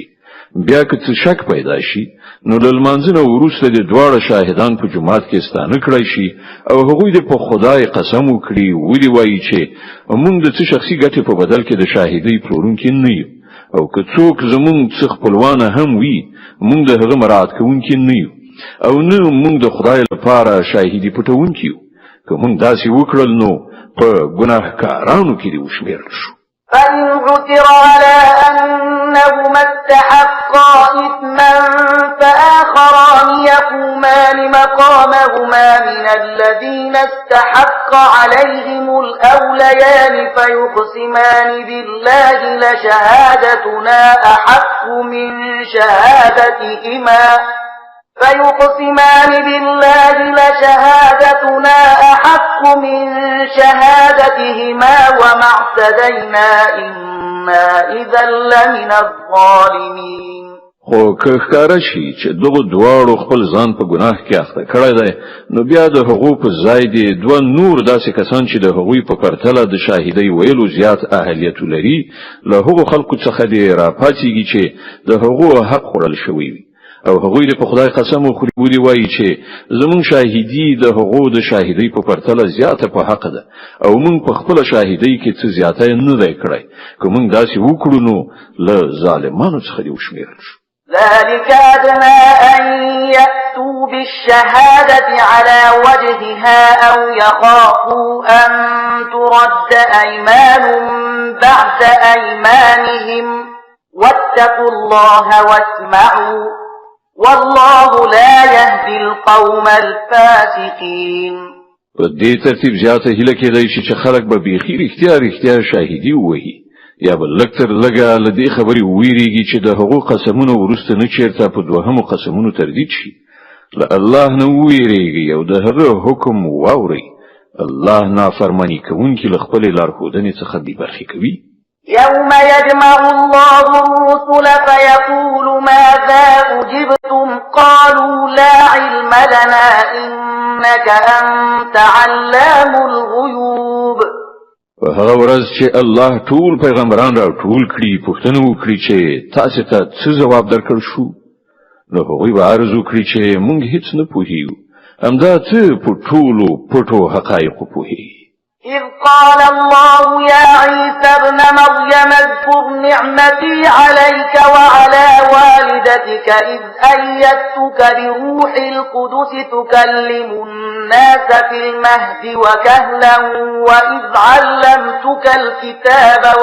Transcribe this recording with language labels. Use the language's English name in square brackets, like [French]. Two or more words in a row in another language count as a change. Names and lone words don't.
[Pashto] بیا که څه شک پیدا شي، نو له لمانځنه وروسته د دواړه شاهدان په جماعت کې ستانه کړی شي او هغوی د په خدای قسم وکړي ودی وایي چې موږ د څه شخصي ګټې په بدل کې د شاهدۍ پلورونکي نه یو، او که څوک زموږ څه خپلوانه هم وي موږ د هغه مراعات کوونکي نه یو او نه موږ د خدای لپاره شاهدي پټوونکي یو. که موږ داسې وکړل نو په ګناهکارانو کې دې وشمېرل شو. [Arabic] فإن عثر على أنهما استحقا إثما فآخران يقومان مقامهما من الذين استحق عليهم الأوليان فيقسمان بالله لشهادتنا أحق من شهادتهما من شهادتهما وما اعتدينا إنا إذا لمن الظالمين. [Pashto] خو که ښکاره شي چې دغه دواړو خپل ځان په ګناه کې اخته کړی دی، نو بیا د هغو په ځای دي دوه نور داسې کسان چې د هغوی په پرتله د شاهدۍ ویلو زیات اهلیت لري له هغو خلکو څخه دې راپاڅېږي چې د هغو حق خوړل شوی وي او هغوی د په خدای قسم وخوري ودی وایي چې زمون شاهدی د هغو د شاهدۍ په پرتله زیاته په حق ده او مون په خپل شاهدۍ کې څه زیاته نه دی کړی. که مون داسې وکړو نو له ظالمانو څخه دې وشمېرل شو. [Arabic] ذلك أدنى أن يأتوا بالشهادة على وجهها أو يخافوا أن ترد أيمان بعد أيمانهم واتقوا الله واسمعوا والله لا يهدي القوم الفاسقين. [Pashto] په دې ترتیب زیاته هیله کېدای شي چې خلک به بیخي رښتیا شاهدي ووهي، یا بل لکتر لګه لدی خبري ویریږي چې د حقوق قسمونو ورسته نه چیرته په دوهمو قسمونو تردید شي لا الله نو ویریږي او د هغه حکم واوري الله نافرمانی کوونکی له خپل لارښودنې څخه دی برخې کوي [Arabic] يوم يجمع الله الرسل فيقول ماذا أجبتم قالوا لا علم لنا إنك أنت علام الغيوب [Pashto] هغه ورځ چې الله ټول پیغمبران را ټول کړي پوښتنه وکړي چې تاسو ته څه جواب درکړ شو نو هغوی به عرض وکړي چې موږ هیڅ نه پوهیږو همدا څه په ټولو پټو حقایقو پوهیږي [Arabic] إذ قال الله يا عيسى ابن مريم اذكر نعمتي عليك وعلى والدتك إذ أيدتك بروح القدس تكلم الناس في المهد وكهلا وإذ علمتك الكتاب